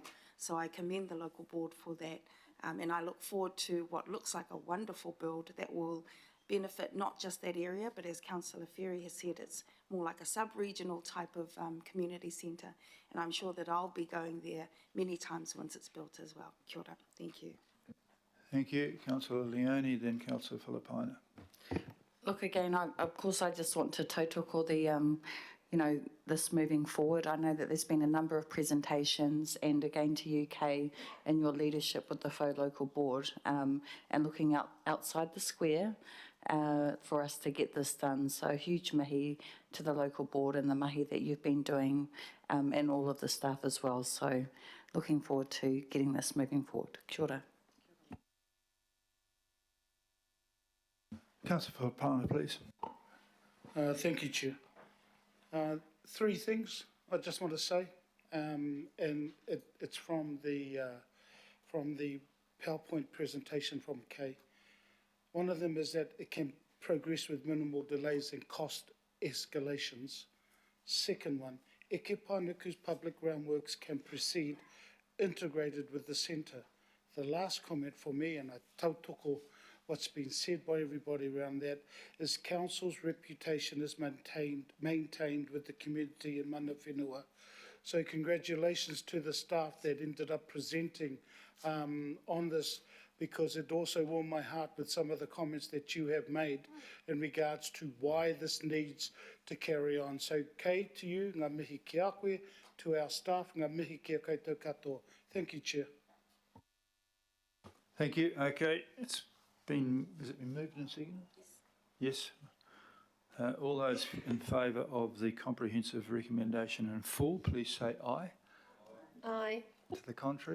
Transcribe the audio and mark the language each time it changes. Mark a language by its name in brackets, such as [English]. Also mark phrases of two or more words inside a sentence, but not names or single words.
[English] So I commend the local board for that, and I look forward to what looks like a wonderful build that will benefit not just that area, but as Councillor Ferry has said, it's more like a sub-regional type of community centre, and I'm sure that I'll be going there many times once it's built as well. [Māori] Kia ora, [English] thank you. Thank you. Councillor Leone, then Councillor Filipaina. Look, again, of course, I just want to tautoko the, this moving forward. I know that there's been a number of presentations, and again to UK and your leadership with the Hautū Local Board, and looking outside the square for us to get this done. So huge mahi to the local board and the mahi that you've been doing, and all of the staff as well. So looking forward to getting this moving forward. [Māori] Kia ora. [English] Councillor Filipaina, please. Thank you, Chair. Three things I just want to say, and it's from the PowerPoint presentation from Kay. One of them is that it can progress with minimal delays and cost escalations. Second one, Eke Panuku's public groundworks can proceed integrated with the centre. The last comment for me, and I tautoko what's been said by everybody around that, is council's reputation is maintained with the community in [Māori] mana whenua. [English] So congratulations to the staff that ended up presenting on this, because it also warmed my heart with some of the comments that you have made in regards to why this needs to carry on. So kei to you, [Māori] ngā mihi ki a koe, [English] to our staff, [Māori] ngā mihi ki a koutou katoa. [English] Thank you, Chair. Thank you. Okay, has it been moved and seconded? Yes. All those in favour of the comprehensive recommendation in full, please say aye. Aye. To the contrary?